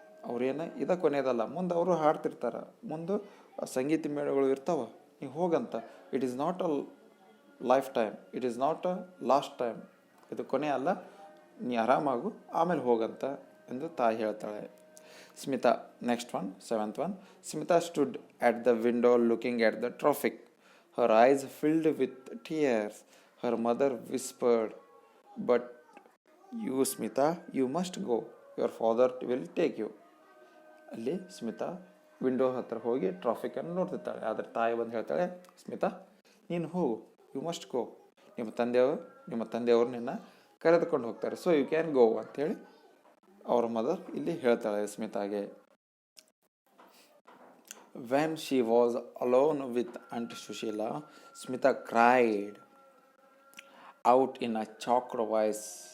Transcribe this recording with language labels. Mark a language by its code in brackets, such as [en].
[kn] ಅವ್ರೇನು ಇದ ಕೊನೆಯದಲ್ಲ, ಮುಂದೆ ಅವರು ಹಾಡ್ತಿರ್ತಾರೆ, ಮುಂದೆ ಸಂಗೀತ ಮೇಳಗಳು ಇರ್ತಾವ, ನೀವು ಹೋಗಂತ. [en] It is not a life time, it is not a last time. [kn] ಇದು ಕೊನೆ ಅಲ್ಲ, ನೀ ಆರಾಮಾಗು ಆಮೇಲೆ ಹೋಗಂತ ಎಂದು ತಾಯಿ ಹೇಳ್ತಾಳೆ. [en] Smita, next one, seventh one. Smita stood at the window looking at the traffic. Her eyes filled with tears. Her mother whispered, "But you, Smita, you must go. Your father will take you." [kn] ಅಲ್ಲಿ Smita window ಹತ್ರ ಹೋಗಿ ಟ್ರಾಫಿಕನ್ನು ನೋಡ್ತಿರ್ತಾಳೆ. ಆದರೆ ತಾಯಿ ಬಂದು ಹೇಳ್ತಾಳೆ, ಸ್ಮಿತಾ ನೀನು ಹೋಗು, [en] You must go. [kn] ನಿಮ್ಮ ತಂದೆಯವರು ನಿನ್ನ ಕರೆದುಕೊಂಡು ಹೋಗ್ತಾರೆ, [en] so you can go [kn] ಅಂತೇಳಿ ಅವರ ಮದರ್ ಇಲ್ಲಿ ಹೇಳ್ತಾಳೆ ಸ್ಮಿತಾಗೆ. [en] When she was alone with Aunt Sushila, Smita cried out in a choked voice.